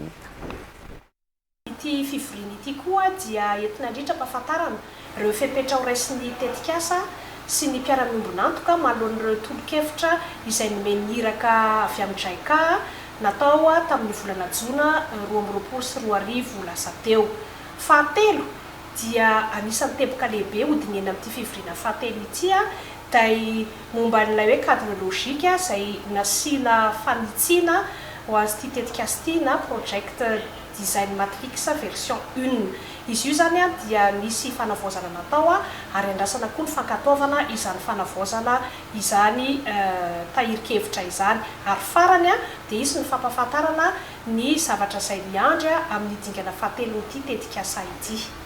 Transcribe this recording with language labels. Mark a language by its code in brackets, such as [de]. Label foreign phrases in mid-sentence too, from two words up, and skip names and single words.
[mg] Ity fivoriny ity koa dia entina indrindra mpahafantarana ireo fepetra ho raisin'ny tetikasa sy ny mpiara-miombonantoka manoloan'ireo tolo-kevitra izay nomeniraka avy amin'ny JICA natao tamin'ny volana Jona 2024 lasa teo. Fahatelo dia anisan'ny teboka lehibe hodinena amin'ity fivorina fahatelo ity tay momba n'ilay hoe cadre logika izay nasiana fanitsiana ho azy ity tetikasa ity na [en] project design matrix version 1. [mg] Izy io zany dia nisy fanavaozana natao ary andrasana koa ny fankataovana izany fanavaozana izany tahirikevitra izany ary farany dia izy ny fampahafantarana ny zavatra izay miandry amin'ny dingana fahatelo ity tetikasa ity.